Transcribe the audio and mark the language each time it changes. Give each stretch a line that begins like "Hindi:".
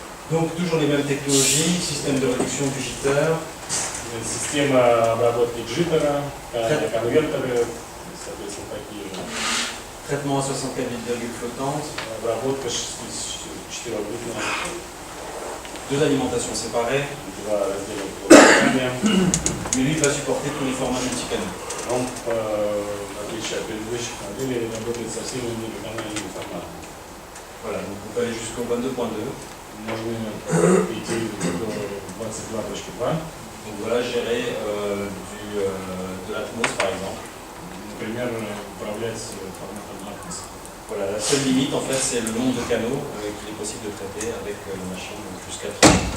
French: Donc toujours les mêmes technologies, système de réduction du jitter,
Russian: Система обработки джиттера, конвертеры, соответственно, такие же.
French: traitement à 64 bits flottante,
Russian: Обработка 4-битная,
French: deux alimentations séparées,
Russian: два раздельных питания.
French: mais lui il va supporter tous les formats multicanaux.
Russian: Он, в отличие от предыдущих моделей, работает со всеми многоканальными форматами.
French: Voilà, donc on peut aller jusqu'au 22.2.
Russian: Можно идти до 22.2.
French: Donc voilà, gérer de l'Atmos par exemple.
Russian: Например, управлять форматом Atmos.
French: Voilà, la seule limite en fait c'est le nombre de canaux qu'il est possible de traiter avec la machine jusqu'à 30.